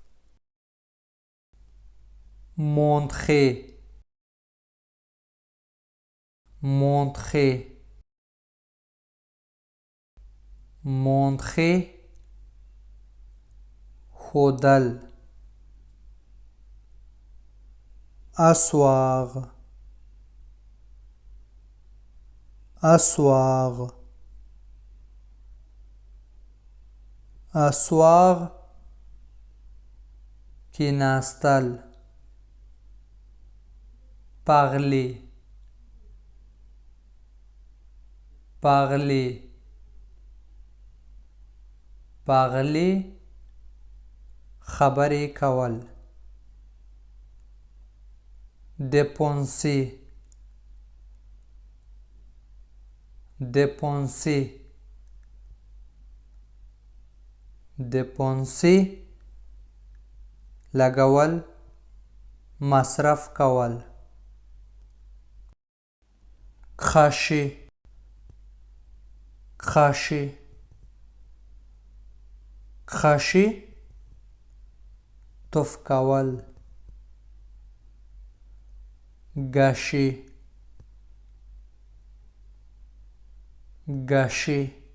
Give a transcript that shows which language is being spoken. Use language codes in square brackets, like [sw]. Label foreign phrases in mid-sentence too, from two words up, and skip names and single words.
[fr] montrer montrer montrer ښودل asseoir asseoir asseoir کیناستل parler parler parler [ps] خبرې کول [fr] dépenser dépenser dépenser [ps] لګول مصرف کول [fr] cracher cracher cracher [ps] تف کول [fr] gâcher gâcher